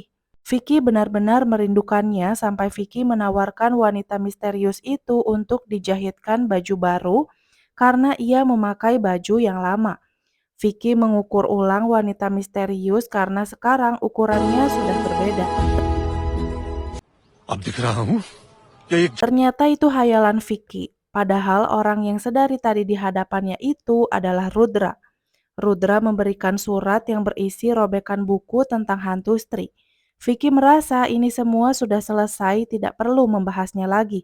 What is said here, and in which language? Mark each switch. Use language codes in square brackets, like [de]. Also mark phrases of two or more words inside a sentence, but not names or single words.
[id] Vicky benar-benar merindukannya sampai Vicky menawarkan wanita misterius itu untuk dijahitkan baju baru karena ia memakai baju yang lama. Vicky mengukur ulang wanita misterius karena sekarang ukurannya sudah berbeda. [hi] अब दिख रहा हूँ ये एक [id] Ternyata itu hayalan Vicky, padahal orang yang sedari tadi di hadapannya itu adalah Rudra. Rudra memberikan surat yang berisi robekan buku tentang hantu Stri. Vicky merasa ini semua sudah selesai, tidak perlu membahasnya lagi.